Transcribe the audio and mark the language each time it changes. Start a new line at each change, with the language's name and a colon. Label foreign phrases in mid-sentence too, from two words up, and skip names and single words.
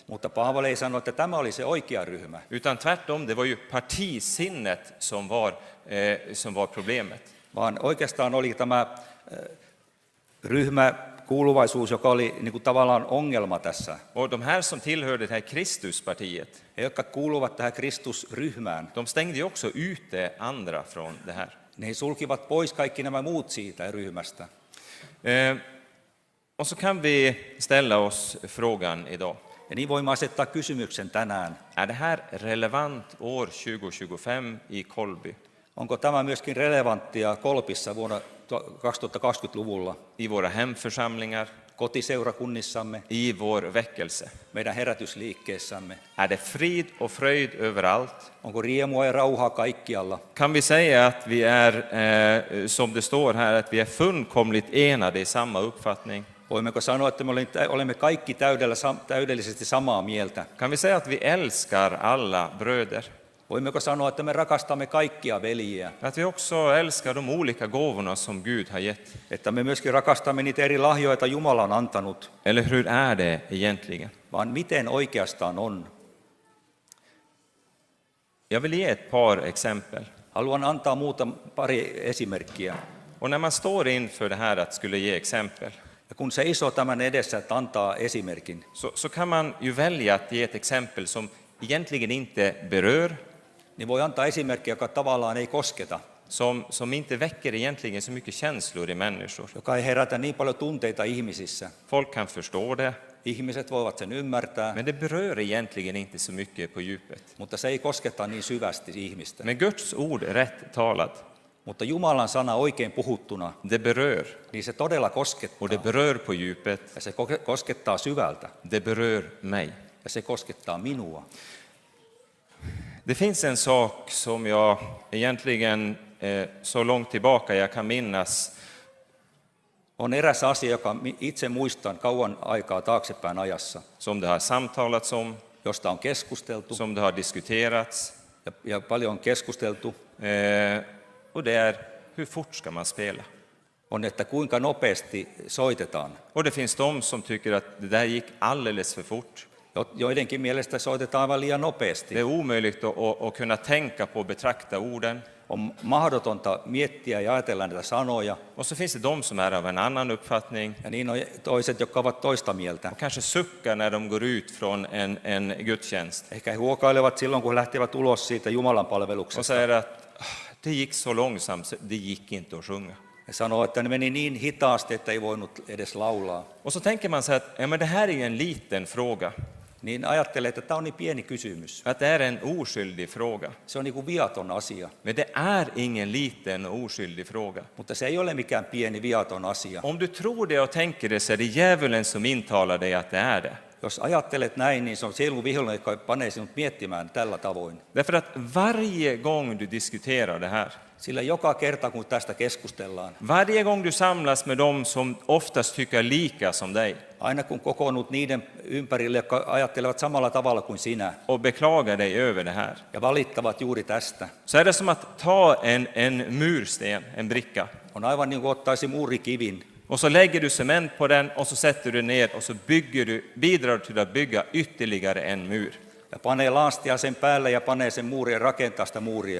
Finnish: Mutta Paavali ei sano, että tämä oli se oikea ryhmä.
Swedish: Utan tvärtom, det var ju partisinnet som var problemet.
Finnish: Vaan oikeastaan oli tämä ryhmäkuuluvaisuus, joka oli niin kuin tavallaan ongelma tässä.
Swedish: Och de här som tillhörde det här Kristuspartiet,
Finnish: He, jotka kuuluvat tähän Kristusryhmään,
Swedish: de stängde ju också ute andra från det här.
Finnish: ne sulkivat pois kaikki nämä muut siitä ryhmästä.
Swedish: Och så kan vi ställa oss frågan idag.
Finnish: Ja niin voimme asettaa kysymyksen tänään.
Swedish: Är det här relevant år 2025 i Kolby,
Finnish: Onko tämä myöskin relevanttia Kolpissa vuonna 2020-luvulla,
Swedish: i våra hemförsamlingar,
Finnish: kotiseurakunnissamme,
Swedish: i vår väckelse?
Finnish: meidän herätysliikkeessämme?
Swedish: Är det frid och fröjd överallt?
Finnish: Onko riemua ja rauhaa kaikkialla?
Swedish: Kan vi säga att vi är, som det står här, att vi är fullkomligt enade i samma uppfattning?
Finnish: Voimmeko sanoa, että me olemme kaikki täydellisesti samaa mieltä?
Swedish: Kan vi säga att vi älskar alla bröder?
Finnish: Voimmeko sanoa, että me rakastamme kaikkia veljiä?
Swedish: Att vi också älskar de olika gåvorna som Gud har gett?
Finnish: Että me myöskin rakastamme niitä eri lahjoja, joita Jumala on antanut?
Swedish: Eller hur är det egentligen?
Finnish: Vaan miten oikeastaan on?
Swedish: Jag vill ge ett par exempel.
Finnish: Haluan antaa pari esimerkkiä.
Swedish: Och när man står inför det här att skulle ge exempel,
Finnish: Ja kun seisoo tämän edessä, että antaa esimerkin,
Swedish: så kan man ju välja att ge ett exempel som egentligen inte berör,
Finnish: niin voi antaa esimerkkiä, joka tavallaan ei kosketa,
Swedish: som inte väcker egentligen så mycket känslor i människor.
Finnish: joka ei herätä niin paljon tunteita ihmisissä.
Swedish: Folk kan förstå det,
Finnish: Ihmiset voivat sen ymmärtää,
Swedish: men det berör egentligen inte så mycket på djupet.
Finnish: mutta se ei kosketa niin syvästi ihmistä.
Swedish: Men Guds ord rätt talat,
Finnish: Mutta Jumalan sana oikein puhuttuna,
Swedish: det berör,
Finnish: niin se todella
Swedish: och det
Finnish: koskettaa.
Swedish: berör på djupet,
Finnish: Ja se koskettaa syvältä.
Swedish: det berör mig.
Finnish: Ja ja se koskettaa minua.
Swedish: Det finns en sak som jag egentligen så långt tillbaka jag kan minnas
Finnish: On eräs asia, joka itse muistan kauan aikaa taaksepäin ajassa,
Swedish: som det har samtalats om,
Finnish: josta on keskusteltu
Swedish: som det har diskuterats.
Finnish: ja paljon on keskusteltu,
Swedish: Och det är hur fort ska man spela?
Finnish: on, että kuinka nopeasti soitetaan.
Swedish: Och det finns de som tycker att det där gick alldeles för fort.
Finnish: Joidenkin mielestä soitetaan aivan liian
Swedish: Det
Finnish: nopeasti.
Swedish: är omöjligt att kunna tänka på och betrakta orden.
Finnish: On mahdotonta miettiä ja ajatella näitä sanoja,
Swedish: Och så finns det de som är av en annan uppfattning
Finnish: ja niin on toiset, jotka ovat toista mieltä.
Swedish: och kanske suckar när de går ut från en gudstjänst
Finnish: Ehkä he huokailevat silloin, kun he lähtevät ulos siitä Jumalan
Swedish: och
Finnish: palveluksesta.
Swedish: säger att det gick så långsamt så det gick inte att sjunga.
Finnish: He sanoo, että ne meni niin hitaasti, että ei voinut edes laulaa.
Swedish: Och så tänker man sig att ja, men det här är ju en liten fråga,
Finnish: Niin ajattelee, että tämä on niin pieni kysymys.
Swedish: att det är en oskyldig fråga.
Finnish: Se on niin kuin viaton asia,
Swedish: Men det är ingen liten och oskyldig fråga.
Finnish: mutta se ei ole mikään pieni viaton asia.
Swedish: Om du tror det och tänker det så är det djävulen som intalar dig att det är det.
Finnish: Jos ajattelet näin, niin se on sielun vihollinen, joka panee sinut miettimään tällä tavoin.
Swedish: Därför att varje gång du diskuterar det här,
Finnish: Sillä joka kerta, kun tästä keskustellaan,
Swedish: varje gång du samlas med dem som oftast tycker lika som dig
Finnish: aina kun kokoonnut niiden ympärille, jotka ajattelevat samalla tavalla kuin sinä
Swedish: och beklagar dig över det här,
Finnish: ja valittavat juuri tästä,
Swedish: så är det som att ta en mursten, en bricka,
Finnish: on aivan niin kuin ottaisi muurikivin
Swedish: och så lägger du cement på den och så sätter du ner och så bidrar du till att bygga ytterligare en mur.
Finnish: ja panee laastia sen päälle ja panee sen muurin ja rakentaa sitä muuria.